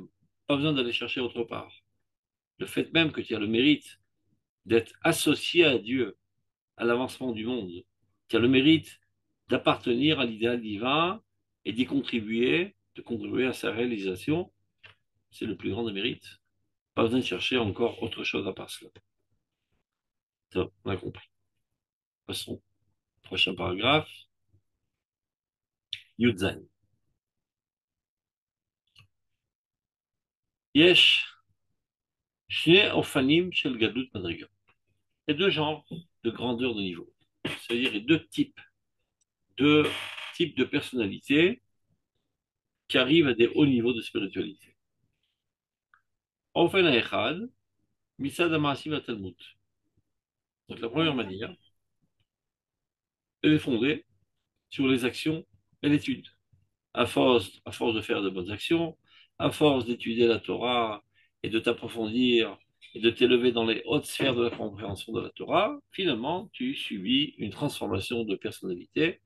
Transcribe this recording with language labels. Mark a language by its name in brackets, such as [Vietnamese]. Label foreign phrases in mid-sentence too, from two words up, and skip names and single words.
[French] Pas besoin d'aller chercher autre part. Le fait même que tu as le mérite d'être associé à Dieu, à l'avancement du monde, tu as le mérite d'appartenir à l'idéal divin et d'y contribuer, de contribuer à sa réalisation, c'est le plus grand des mérites. Pas besoin de chercher encore autre chose à part cela. Ça, on a compris. Passons. Prochain paragraphe. [Hebrew] Yudzain. יש, שני אופנים של גדלות מדרגה. [French] Il y a deux genres de grandeur de niveau. C'est-à-dire deux types de personnalités qui arrivent à des hauts niveaux de spiritualité. [Hebrew] אופן האחד, מצד המעשים התלמוד. [French] Donc la première manière, elle est fondée sur les actions et l'étude. À force de faire de bonnes actions, à force d'étudier la Torah et de t'approfondir et de t'élever dans les hautes sphères de la compréhension de la Torah, finalement, tu subis une transformation de personnalité.